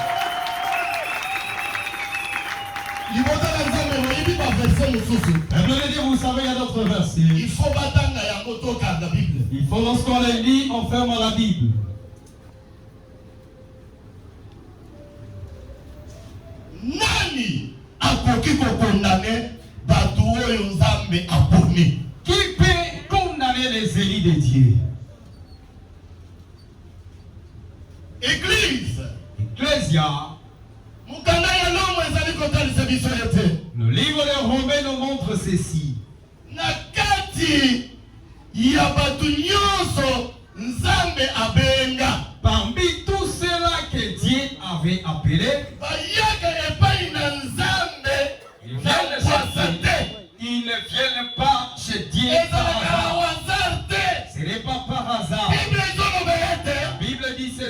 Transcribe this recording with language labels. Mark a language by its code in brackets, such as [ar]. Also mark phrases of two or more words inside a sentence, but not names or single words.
[fr] Vous savez, il y a d'autres versets. Il faut lorsqu'on les lit, on ferme la Bible. [ln] Nani akoki kokondane batu oyo Nzambe aponi? [fr] Qui peut condamner les élus de Dieu? Église. Ecclésia. Le livre de Romains nous montre ceci. [ln] Nakati ya batu nyonso Nzambe abenga. [fr] Parmi tous ceux-là que Dieu avait appelés, ils ne viennent pas chez Dieu par hasard. Ce n'est pas par hasard. La Bible dit ceci.